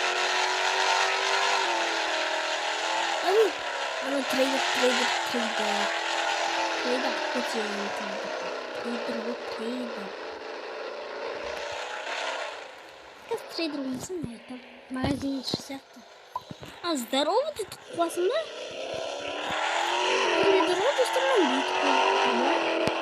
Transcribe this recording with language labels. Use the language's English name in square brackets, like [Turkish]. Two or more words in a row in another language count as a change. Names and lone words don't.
[Kazakh] Ана трейдер. Трейдер. Трейдер болмасын, магазин сияқты. [Russian] Здорово, ты тут [Kazakh] қуасың ба? Здорово, достармен бүйтіп қойып.